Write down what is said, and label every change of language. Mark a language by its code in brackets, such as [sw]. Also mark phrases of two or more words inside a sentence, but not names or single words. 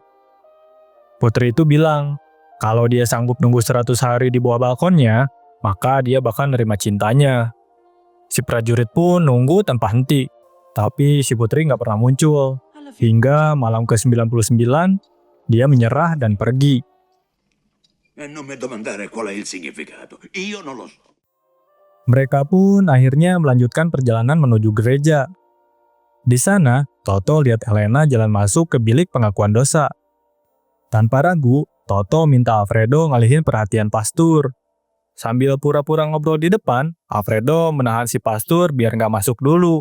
[id] Putri itu bilang, kalau dia sanggup nunggu 100 hari di bawah balkonnya, maka dia bakal nerima cintanya. Si prajurit pun nunggu tanpa henti. Tapi si putri nggak pernah muncul. Hingga malam ke-99, dia menyerah dan pergi. [it] E non mi domandare qual è il significato. Io non lo so. [id] Mereka pun akhirnya melanjutkan perjalanan menuju gereja. Di sana, Toto lihat Elena jalan masuk ke bilik pengakuan dosa. Tanpa ragu, Toto minta Alfredo ngalihin perhatian pastur. Sambil pura-pura ngobrol di depan, Alfredo menahan si pastur biar nggak masuk dulu.